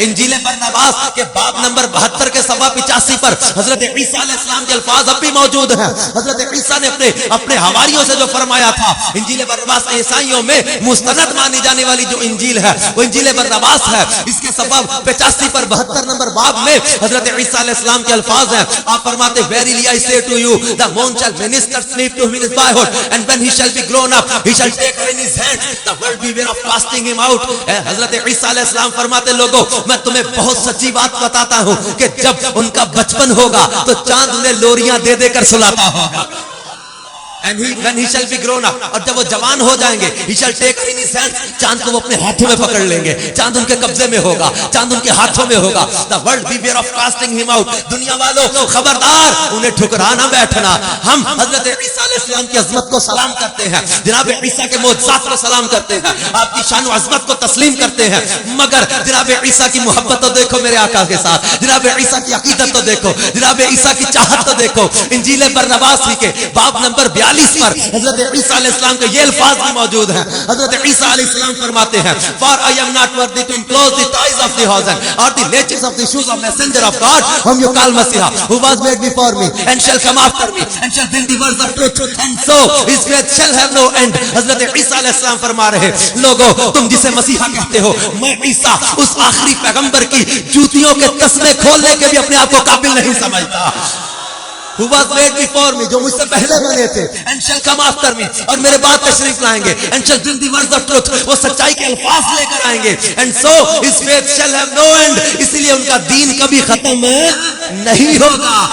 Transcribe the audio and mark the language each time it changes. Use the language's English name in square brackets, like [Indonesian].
[Urdu] انجیل برناباس کے باب نمبر 72 کے صفحہ 85 پر حضرت عیسیٰ علیہ السلام کے الفاظ اب بھی موجود ہیں. حضرت عیسیٰ نے اپنے حواریوں سے جو فرمایا تھا, انجیل برناباس عیسائیوں میں مستند مانی جانے والی جو انجیل ہے وہ انجیل برناباس ہے. اس کے صفحہ 85 پر 72 نمبر باب میں حضرت عیسیٰ علیہ السلام کے الفاظ ہیں. آپ فرماتے [English] verily I say to you the moon shall minister sleep to him in his boyhood and when he shall be grown up he shall take her in his hand the world beware of casting him out. [Urdu] حضرت عیسیٰ علیہ السلام فرماتے لوگوں میں تمہیں بہت سچی بات بتاتا ہوں کہ جب ان کا بچپن ہوگا تو چاند انہیں لوریاں دے دے کر سلاتا ہوگا. [English] And when he shall be grown up, [Urdu] اور جب وہ جوان ہو جائیں گے [English] he shall take her in his hands, [Urdu] چاند کو وہ اپنے ہاتھوں میں پکڑ لیں گے, چاند ان کے قبضے میں ہوگا, چاند ان کے ہاتھوں میں ہوگا. [English] The world beware of casting him out. [Urdu] دنیا والوں خبردار انہیں ٹھکرانا بیٹھنا. ہم حضرت عیسیٰ علیہ السلام کی عظمت کو سلام کرتے ہیں, جناب عیسیٰ کے معجزات کو سلام کرتے ہیں, آپ کی شان و عظمت کو تسلیم کرتے ہیں, مگر جناب عیسیٰ کی محبت تو دیکھو میرے آقا کے ساتھ, جناب عیسیٰ کی عقیدت تو دیکھو, جناب عیسیٰ کی چاہت تو دیکھو. انجیل برناباس کے باب نمبر 42 پر حضرت عیسیٰ علیہ السلام کے یہ الفاظ بھی موجود ہیں. حضرت عیسیٰ علیہ السلام فرماتے ہیں [English] for I am not worthy to enclose the ties of the horse or the latches of the shoes of messenger of God whom you call Messiah, who was made before me and shall come after me and shall bring the words of truth and so his faith shall have no end. [Urdu] حضرت عیسیٰ علیہ السلام فرما رہے لوگوں تم جسے مسیحا کہتے ہو, میں عیسیٰ اس آخری پیغمبر کی جوتیوں کے تسمے کھولنے کے بھی اپنے آپ کو قابل نہیں سمجھتا. [English] who was made before me, [Urdu] جو مجھ سے پہلے بنے تھے, [English] and shall come after me, [Urdu] اور میرے بعد تشریف لائیں گے, [English] and shall bring the words of truth, [Urdu] وہ سچائی کے الفاظ لے کر آئیں گے, [English] and so his faith shall have no end, [Urdu] اس لیے ان کا دین کبھی ختم نہیں ہوگا.